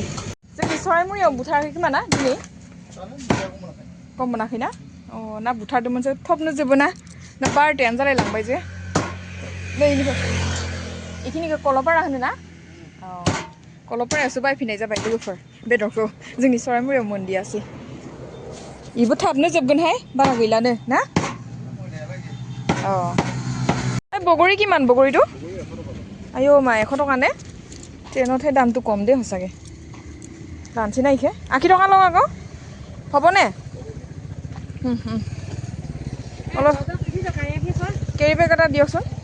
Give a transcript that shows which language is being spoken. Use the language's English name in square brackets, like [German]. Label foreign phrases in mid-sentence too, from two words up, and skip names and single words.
[Bodo] जोंनि सराइमुरियाव बुथाराखै खोमा ना दिनै गम मोनाखैना ना बुथारदोंमोनसो थबनो जोबोना ना बारथायानो जालायलांबाय जे नै इखिनिखौ कलपारा होनो ना कलपारायावसो बायफिननाय जाबाय लोगोफोर बेदरखौ जोंनि सराइमुरियाव मोनदियासै इबो थाबनो जोबगोनहाय बारा गैलानो ना [Assamese] বগৰী কিমান বগৰীটো আইও মা 100 টকা নে ট্ৰেইনতহে দামটো কম দেই সঁচাকৈ লাঞ্চি নাইকে 80 টকা লওঁ আকৌ হ'বনে অলপ [English] carry bag [Assamese] এটা দিয়কচোন